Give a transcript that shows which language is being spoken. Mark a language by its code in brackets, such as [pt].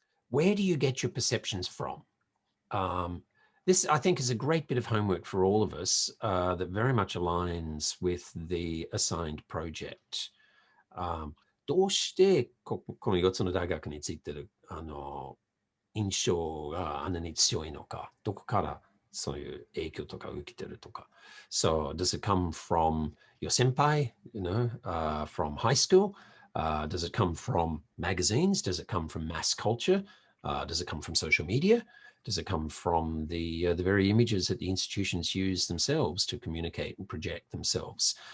[en] Where do you get your perceptions from? This, I think, is a great bit of homework for all of us that very much aligns with the assigned project. [ja] どうしてこの4つの大学についてる印象があんなに強いのか、どこからそういう影響とか受けてるとか。 [en] So does it come from your senpai, from high school? Does it come from magazines? Does it come from mass culture? Does it come from social media? Does it come from the very images that the institutions use themselves to communicate and project themselves?